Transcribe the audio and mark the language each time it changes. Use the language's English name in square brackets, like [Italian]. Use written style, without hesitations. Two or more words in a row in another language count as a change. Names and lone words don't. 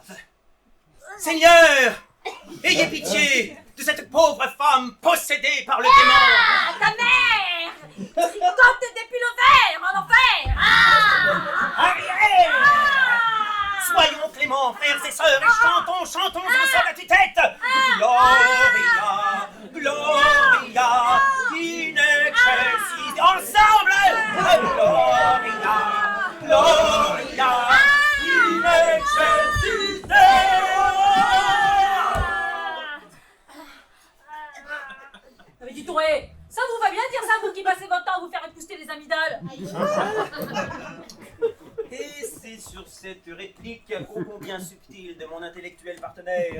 [French] Seigneur, ayez pitié de cette pauvre femme possédée par le démon. Ah, ta mère! Tricote depuis l'ovaire, en enfer! Arrière! Soyons cléments, frères et sœurs, et chantons ensemble à tue-tête. [Latin] Gloria, Gloria, in excelsis, ensemble! Gloria, Gloria, in excelsis [French] Mais dis Touré, ça vous va bien dire ça, vous qui passez votre temps à vous faire épousseter les amygdales? Et c'est sur cette réplique ô combien subtile de mon intellectuel partenaire.